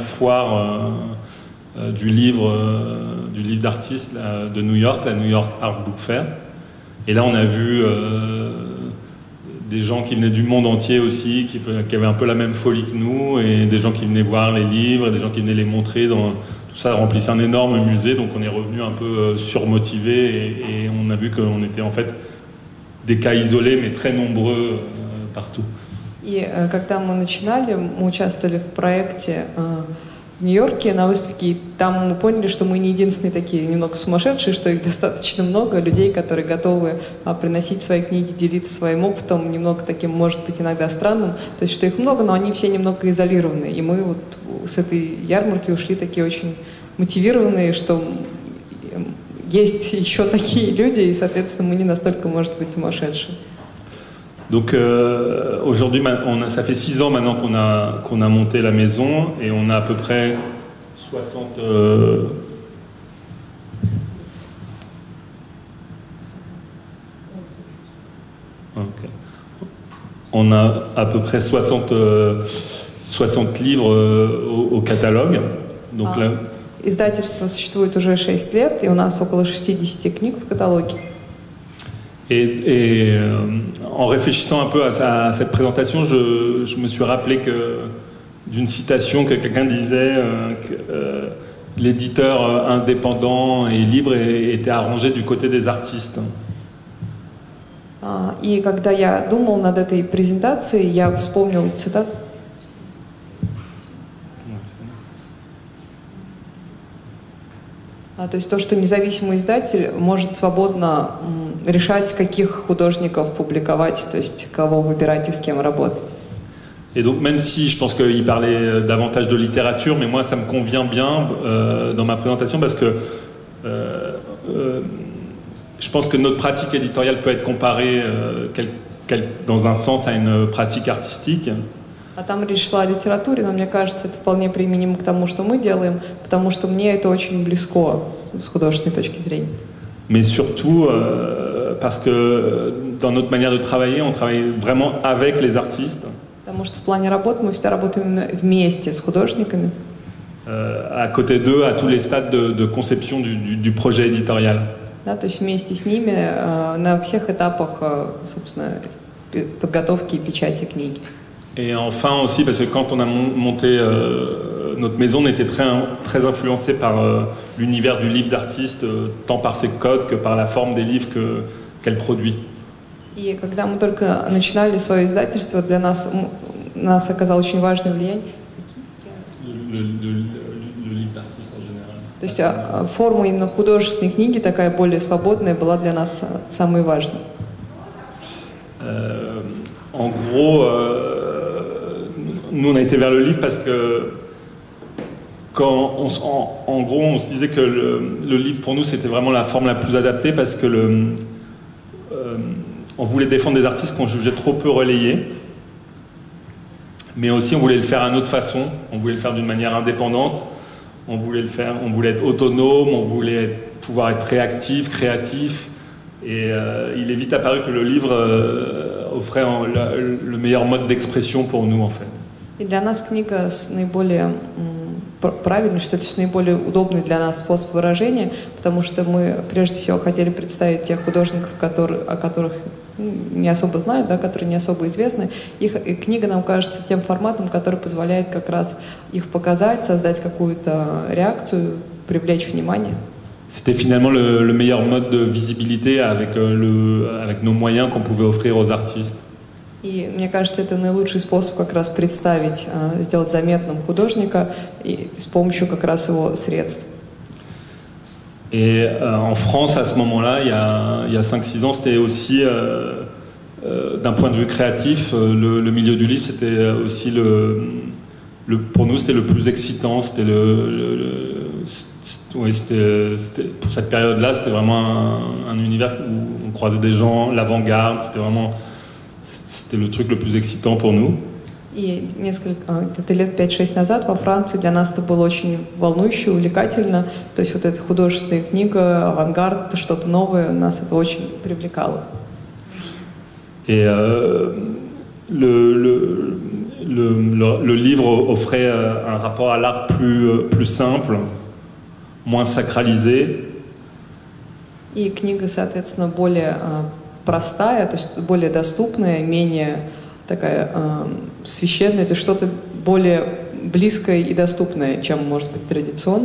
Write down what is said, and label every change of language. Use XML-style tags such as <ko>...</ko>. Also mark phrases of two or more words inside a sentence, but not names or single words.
<fr>foire du livre d'artistes de New York, la New York Art Book Fair, et là on a vu des gens qui venaient du monde entier aussi, qui avaient un peu la même folie que nous, et des gens qui venaient voir les livres, et des gens qui venaient les montrer tout ça remplissait un énorme musée, donc on est revenu un peu surmotivé et on a vu qu'on était en fait des cas isolés, mais très nombreux partout.</fr> <ru>И когда мы начинали, мы участвовали в проекте в Нью-Йорке на выставке, и там мы поняли, что мы не единственные такие немного сумасшедшие, что их достаточно много, людей, которые готовы приносить свои книги, делиться своим опытом, немного таким, может быть, иногда странным, то есть, что их много, но они все немного изолированы. И мы вот с этой ярмарки ушли такие очень мотивированные, что есть еще такие люди, и, соответственно, мы не настолько, может быть, сумасшедшие.</ru> <fr>Donc aujourd'hui, ça fait 6 ans maintenant qu'on a monté la maison et on a à peu près 60... Okay. On a à peu près 60 livres au catalogue. Donc là,</fr> <ru>издательство существует уже 6 лет, и у нас около 60 книг в каталоге.</ru> <fr>Et en réfléchissant un peu à cette présentation, je me suis rappelé d'une citation que quelqu'un disait que l'éditeur indépendant et libre était arrangé du côté des artistes.</fr> <ru>И когда я думал над этой презентацией, я вспомнил цитату. То есть то, что независимый издатель может свободно решать, каких художников публиковать, то есть кого выбирать и с кем работать.</ru> <fr>Et donc même si je pense qu'il parlait davantage de littérature, mais moi ça me convient bien dans ma présentation parce que je pense que notre pratique éditoriale peut être comparée dans un sens à une pratique artistique.</fr> <ru>А там речь шла о литературе, но мне кажется, это вполне применимо к тому, что мы делаем, потому что мне это очень близко с художественной точки зрения.</ru> <fr>Mais surtout parce que dans notre manière de travailler, on travaille vraiment avec les artistes.</fr> <ru>Потому что в плане работы мы всегда работаем именно вместе с художниками.</ru> <fr>À côté d'eux, à tous les stades de conception du projet éditorial.</fr> <ru>Да, то есть вместе с ними на всех этапах, собственно, подготовки и печати книги.</ru> <fr>Et enfin aussi, parce que quand on a monté notre maison, on était très influencé par l'univers du livre d'artiste, tant par ses codes que par la forme des livres qu'elle produit.</fr> <ru>И когда мы только начинали свое издательство, для нас оказало очень важное влияние.</ru> <fr>Le livre d'artiste en général.</fr> <ru>То есть форма именно художественной книги, такая более свободная, была для нас самой важной.</ru> <fr>En gros, nous on a été vers le livre parce que en gros on se disait que le livre pour nous c'était vraiment la forme la plus adaptée parce que on voulait défendre des artistes qu'on jugeait trop peu relayés, mais aussi on voulait le faire à notre façon, on voulait le faire d'une manière indépendante, on voulait être autonome, on voulait pouvoir être réactif, créatif, et il est vite apparu que le livre offrait le meilleur mode d'expression pour nous en fait.</fr> <ru>И для нас книга с наиболее правильный, что ли, с наиболее удобный для нас способ выражения, потому что мы прежде всего хотели представить тех художников, о которых не особо знают, да, которые не особо известны. И книга нам кажется тем форматом, который позволяет как раз их показать, создать какую-то реакцию, привлечь внимание.</ru> <fr>C'était finalement le meilleur mode de visibilité avec nos moyens qu'on pouvait offrir aux artistes.</fr> <ru>И мне кажется, это наилучший способ как раз представить, сделать заметным художника и с помощью как раз его средств.</ru> <fr>Et en France, à ce moment-là, il y a 5-6 ans, c'était aussi, d'un point de vue créatif, le milieu du livre, c'était aussi pour nous, c'était le plus excitant. C'était pour cette période-là, c'était vraiment un univers où on croisait des gens, l'avant-garde, c'était le truc le plus excitant pour nous.</fr> <ru>И где-то лет 5-6 назад во Франции для нас это было очень волнующе, увлекательно. То есть вот эта художественная книга, авангард, что-то новое, нас это очень привлекало.</ru> <fr>Et le livre offrait un rapport à l'art plus simple, moins sacralisé.</fr> <ru>И книга, соответственно, более простая, то есть более доступная, менее такая священная, это что-то более близкое и доступное, чем может быть традиционно.</ru>